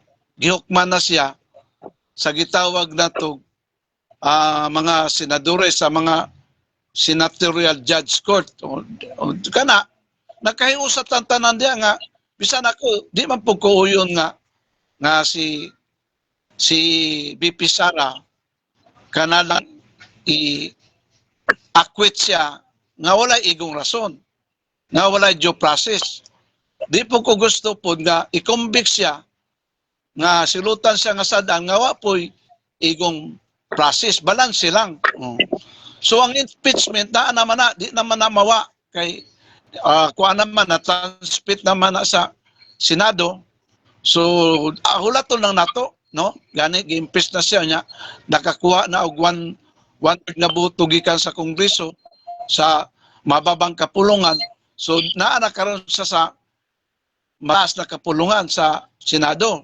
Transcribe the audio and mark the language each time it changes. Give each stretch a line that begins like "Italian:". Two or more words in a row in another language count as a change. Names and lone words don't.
Cebuano: Gihukman na siya sa gitawag na to mga senadores sa mga
English: senatorial judge court
Cebuano: kana nakahiusat ang tanan diya nga bisan ako di man po kuuyon nga si BP Sara kana lang i-acquit siya nga wala igong rason nga wala
English: due process
Cebuano: di po ko gusto po nga i-convict siya nga silutan siya nga sadaan nga wa po'y igong process, balance lang. So ang impeachment na naman na, di naman na mawa kay kuha naman na transmit naman na sa Senado. So hulaton lang nato, no? Gani gi-impeach na siya niya, nakakuha na og one na boto gikan sa Kongreso sa mababang kapulungan. So naa na karon siya sa mas na kapulungan sa Senado.